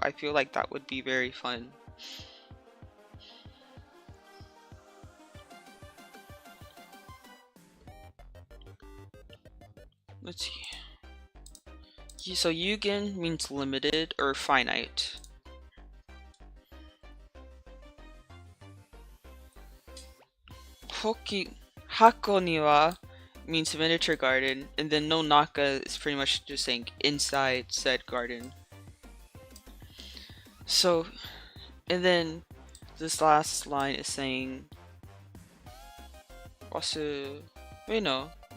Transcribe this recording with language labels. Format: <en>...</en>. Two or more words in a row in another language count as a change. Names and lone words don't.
<en>I feel like that would be very fun. Let's see. So Yugen means limited or finite.</en> <ja>箱庭</ja> <en>means miniature garden, and then</en> <ja>の中</ja> <en>is pretty much just saying inside said garden. So, and then this last line is saying wasu. Wait, no.</en>